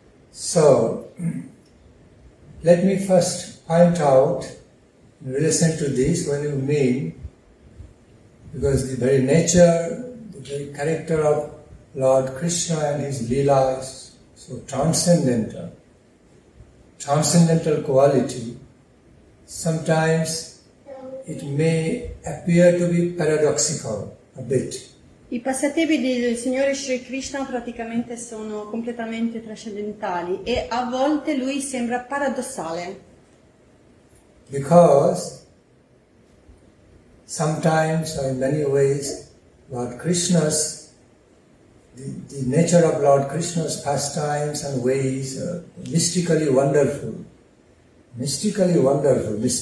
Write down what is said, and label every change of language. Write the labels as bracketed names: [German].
[English] So, let me first point out, in relation to this, what you mean, because the very nature, the very character of Lord Krishna and his Leela is so transcendental quality. Sometimes it may appear to be paradoxical a bit. [Italian] I passatempi del Signore Sri Krishna praticamente sono completamente trascendentali e a volte lui sembra paradossale. [English] Because sometimes, or in many ways, Lord Krishna's, the nature of Lord Krishna's pastimes and ways are mystically wonderful, mysteriously wonderful.